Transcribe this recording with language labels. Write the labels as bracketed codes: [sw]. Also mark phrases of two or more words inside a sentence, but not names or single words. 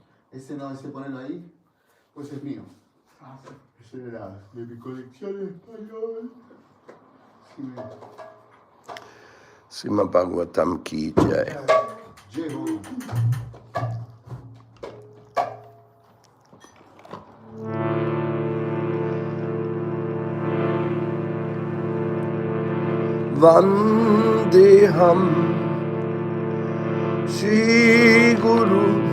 [es] Ese no, ese ponerlo ahí, pues es mío. Ese era de mi colección en español. [hi] श्रीमद् भागवतम् की जय. [es] Llevo. [sa] वन्देऽहं श्री गुरु